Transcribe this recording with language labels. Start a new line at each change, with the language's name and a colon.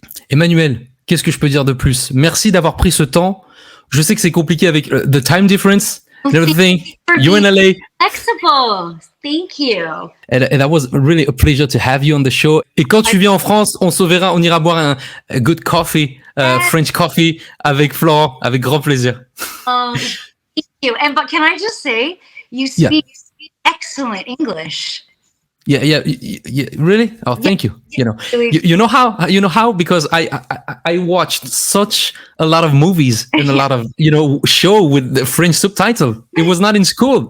French: Emmanuel, qu'est-ce que je peux dire de plus? Merci d'avoir pris ce temps. Je sais que c'est compliqué avec
English: the time difference and everything. You in LA. Flexible. Thank you. And that was really a pleasure to have you on the show.
French: Et quand tu viens en France, on ira boire
English: a good coffee, French coffee
French: avec Florent, avec grand plaisir.
English: Thank you. But can I just say, you speak excellent English. Yeah. Really? Oh, thank you. You know how? Because I watched such a lot of movies and a lot of, show with the French subtitle. It was not in school.